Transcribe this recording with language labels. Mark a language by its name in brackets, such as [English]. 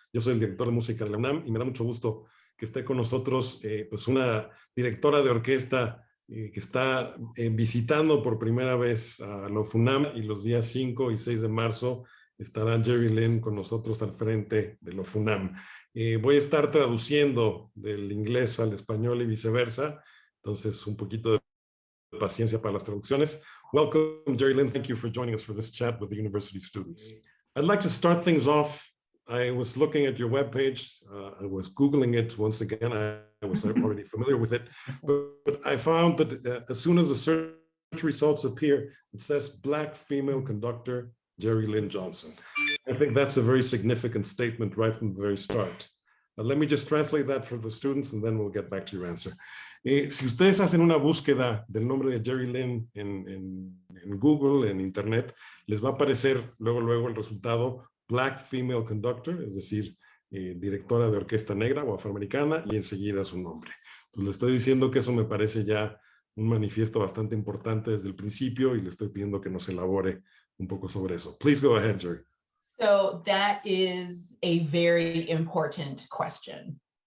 [Spanish] Yo soy el director de música de la UNAM y me da mucho gusto que esté con nosotros pues una directora de orquesta que está visitando por primera vez a la OFUNAM, y los días 5 y 6 de marzo estará Jeri Lynne con nosotros al frente de la OFUNAM. Voy a estar traduciendo del inglés al español y viceversa, entonces un poquito de paciencia para las traducciones. [English] Welcome, Jeri Lynne. Thank you for joining us for this chat with the university students. I'd like to start things off. I was looking at your webpage. I was Googling it once again. I was already familiar with it, but I found that as soon as the search results appear, it says Black female conductor, Jeri Lynne Johnson. I think that's a very significant statement right from the very start. Let me just translate that for the students and then we'll get back to your answer. [Spanish] Si ustedes hacen una búsqueda del nombre de Jeri Lynne en Google, en Internet, les va a aparecer luego el resultado [English] Black Female Conductor, [Spanish] es decir, directora de orquesta negra o afroamericana, y enseguida su nombre. Entonces le estoy diciendo que eso me parece ya un manifiesto bastante importante desde el principio y le estoy pidiendo que nos elabore un poco sobre eso. [English] Please go ahead, Jeri. So that is a very important question.